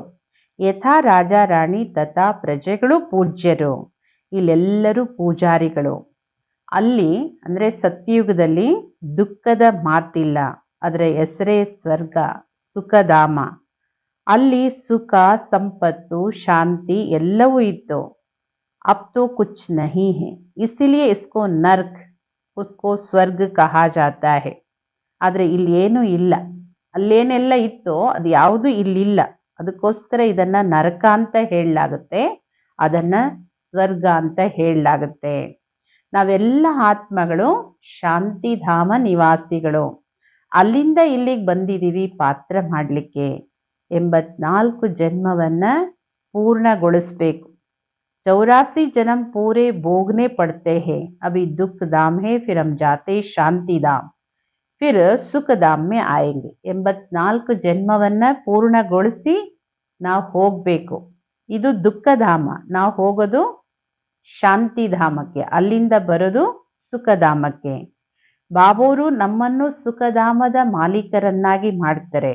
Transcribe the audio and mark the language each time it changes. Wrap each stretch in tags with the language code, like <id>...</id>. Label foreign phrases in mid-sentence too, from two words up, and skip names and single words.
<kn>ಯಥಾ ರಾಜ ರಾಣಿ ತಥಾ ಪ್ರಜೆಗಳು ಪೂಜ್ಯರು. ಇಲ್ಲೆಲ್ಲರೂ ಪೂಜಾರಿಗಳು. ಅಲ್ಲಿ ಅಂದ್ರೆ ಸತ್ಯಯುಗದಲ್ಲಿ ದುಃಖದ ಮಾತಿಲ್ಲ, ಅದರ ಹೆಸರೇ ಸ್ವರ್ಗ, ಸುಖಧಾಮ. ಅಲ್ಲಿ ಸುಖ, ಸಂಪತ್ತು, ಶಾಂತಿ ಎಲ್ಲವೂ ಇತ್ತು.</kn> <hi>अब तो कुछ नहीं है, इसीलिए इसको नर्क उसको स्वर्ग कहा जाता है.</hi> <kn>ಆದ್ರೆ ಇಲ್ಲಿ ಏನೂ ಇಲ್ಲ. ಅಲ್ಲೇನೆಲ್ಲ ಇತ್ತೋ ಅದು ಯಾವುದು ಇಲ್ಲಿಲ್ಲ. ಅದಕ್ಕೋಸ್ಕರ ಇದನ್ನ ನರಕ ಅಂತ ಹೇಳಲಾಗುತ್ತೆ, ಅದನ್ನ ಸ್ವರ್ಗ ಅಂತ ಹೇಳಲಾಗುತ್ತೆ. ನಾವೆಲ್ಲ ಆತ್ಮಗಳು ಶಾಂತಿಧಾಮ ನಿವಾಸಿಗಳು. ಅಲ್ಲಿಂದ ಇಲ್ಲಿಗೆ ಬಂದಿದ್ದೀವಿ ಪಾತ್ರ ಮಾಡಲಿಕ್ಕೆ. 84 ಜನ್ಮವನ್ನ ಪೂರ್ಣಗೊಳಿಸ್ಬೇಕು.</kn> <hi>84 जन्म पूरे भोगने पड़ते हैं. अभी दुख धाम है, फिर हम जाते शांति धाम, फिर सुख धाम में आएंगे.</hi> <kn>84 ಜನ್ಮವನ್ನ ಪೂರ್ಣಗೊಳಿಸಿ ನಾವು ಹೋಗ್ಬೇಕು. ಇದು ದುಃಖಧಾಮ, ನಾವು ಹೋಗೋದು ಶಾಂತಿಧಾಮಕ್ಕೆ, ಅಲ್ಲಿಂದ ಬರೋದು ಸುಖಧಾಮಕ್ಕೆ. ಬಾಬೋರು ನಮ್ಮನ್ನು ಸುಖಧಾಮದ ಮಾಲೀಕರನ್ನಾಗಿ ಮಾಡ್ತಾರೆ.</kn>